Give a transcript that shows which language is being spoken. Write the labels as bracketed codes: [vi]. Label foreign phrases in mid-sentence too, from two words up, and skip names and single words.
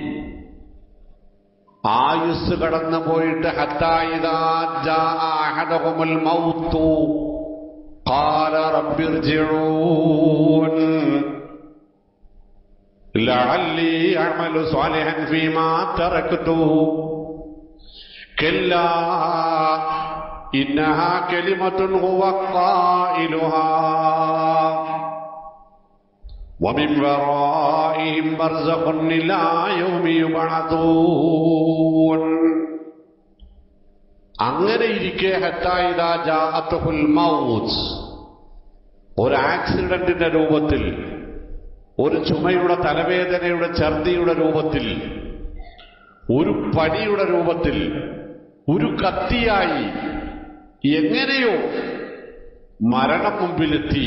[ml] ആയുസ് കടന്നുപോയിട്ട് [ar] حتى إذا جاء أحدهم الموت قال رب ارجعون لعلي أعمل صالحا فيما تركت كلا إنها كلمة هو قائلها ومن ورائهم برزخ إلى يوم يبعثون. [ml] അങ്ങനെ ഇരിക്കെ [ar] حتى إذا جاءت الموت, [ml] ഒരു ആക്സിഡന്റിന്റെ രൂപത്തിൽ, ഒരു ചുമയുടെ തലവേദനയുടെ ഛർദിയുടെ രൂപത്തിൽ, ഒരു പനിയുടെ രൂപത്തിൽ, ഒരു കത്തിയായി എങ്ങനെയോ മരണം മുമ്പിലെത്തി.